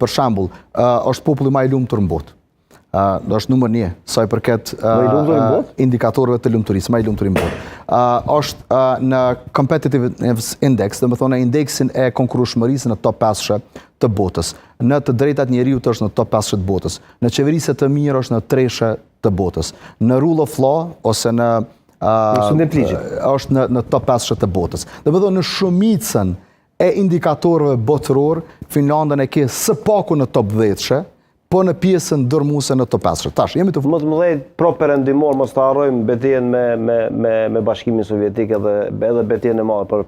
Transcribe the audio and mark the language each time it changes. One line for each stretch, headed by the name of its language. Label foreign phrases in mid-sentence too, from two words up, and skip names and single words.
Albanian: Për shembull, është populli më i lumtur në botë. Është numër 1, sa i përket indikatorëve të lumturisë, më i lumtur në botë. Është në
English: competitive index,
Albanian: domethënë indeksin e konkurrueshmërisë në top 5 të botës. Në të drejtat njerëzit është në top 5 të botës. Në qeverisje të mirë është në 3 të botës. Në
English: rule of law
Albanian: ose në është në top 5 të botës. Domethënë në shumicën e indikatorëve botëror, Finlandën e ke së paku në top 10, po në pjesën dërmuese në top 5. Tash, jemi të më të mëdhenj pro-perëndimor, mos ta harrojmë betejën me Bashkimin Sovjetik edhe betejën e madhe për